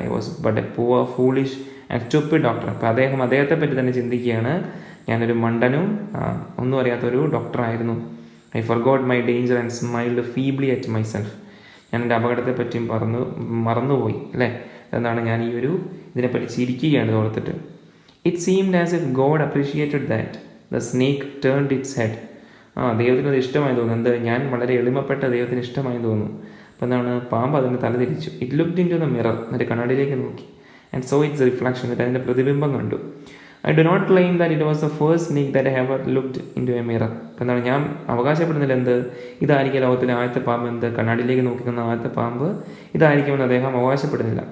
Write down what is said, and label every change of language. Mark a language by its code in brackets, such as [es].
[en] I was but a poor foolish and stupid doctor. [ml] അപ്പോൾ അദ്ദേഹത്തെ പറ്റി തന്നെ ചിന്തിക്കുകയാണ്, ഞാനൊരു മണ്ടനും ഒന്നും അറിയാത്തൊരു ഡോക്ടറായിരുന്നു. [en] I forgot my danger and smiled feebly at myself. [ml] ഞാൻ എൻ്റെ അപകടത്തെ പറ്റിയും മറന്നുപോയി അല്ലേ. എന്താണ്, ഞാൻ ഈ ഒരു ഇതിനെപ്പറ്റി ചിരിക്കുകയാണ് ഓർത്തിട്ട്. [en] It seemed as if God appreciated that. The snake turned its head. [ml] ദൈവത്തിന് അത് ഇഷ്ടമായി തോന്നുന്നു. എന്ത്, ഞാൻ വളരെ എളിമപ്പെട്ട ദൈവത്തിന് ഇഷ്ടമായി തോന്നുന്നു. അപ്പോൾ എന്താണ്, പാമ്പ് അതിൻ്റെ തല തിരിച്ചു. [en] it looked into the mirror, [ml] എന്നിട്ട് കണ്ണാടിയിലേക്ക് നോക്കി. [en] and saw its reflection, [ml] എന്നിട്ട് അതിൻ്റെ പ്രതിബിംബം കണ്ടു. [en] I do not claim that it was the first snake that I have looked into a mirror. [ml] അപ്പോൾ എന്താണ്, ഞാൻ അവകാശപ്പെടുന്നില്ല എന്ത് ഇതായിരിക്കും ലോകത്തിലെ ആദ്യത്തെ പാമ്പ്, എന്ത് കണ്ണാടിയിലേക്ക് നോക്കുന്ന ആദ്യത്തെ പാമ്പ് ഇതായിരിക്കുമെന്ന് അദ്ദേഹം അവകാശപ്പെടുന്നില്ല.